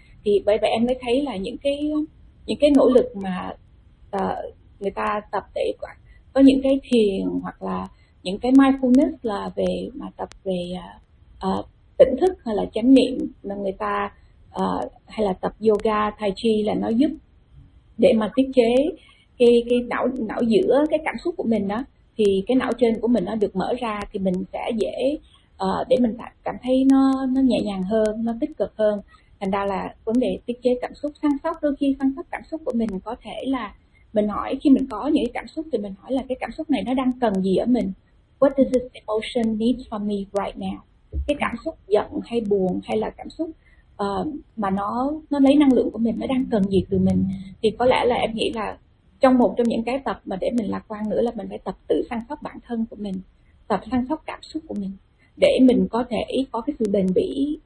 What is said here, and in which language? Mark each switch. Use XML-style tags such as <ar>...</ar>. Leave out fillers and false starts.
<vi>Thì bởi vậy em mới thấy là những cái nỗ lực mà người ta tập để có những cái thiền hoặc là những cái mindfulness là về mà tập về tỉnh thức hay là chánh niệm mà người ta hay là tập yoga, tai chi là nó giúp để mà tiết chế cái não giữa cái cảm xúc của mình đó, thì cái não trên của mình nó được mở ra thì mình sẽ dễ để mình cảm thấy nó nhẹ nhàng hơn, nó tích cực hơn. Thành ra là vấn đề tiết chế cảm xúc, săn sóc, đôi khi săn sóc cảm xúc của mình có thể là mình hỏi, khi mình có những cảm xúc thì mình hỏi là cái cảm xúc này nó đang cần gì ở mình.</vi> <en>What does this emotion need for me right now?</en> <vi>Cái cảm xúc giận hay buồn hay là cảm xúc mà nó lấy năng lượng của mình, nó đang cần gì từ mình. Thì có lẽ là em nghĩ là trong một trong những cái tập mà để mình lạc quan nữa là mình phải tập tự săn sóc bản thân của mình, tập săn sóc cảm xúc của mình để mình có thể có cái sự bền bỉ.</vi>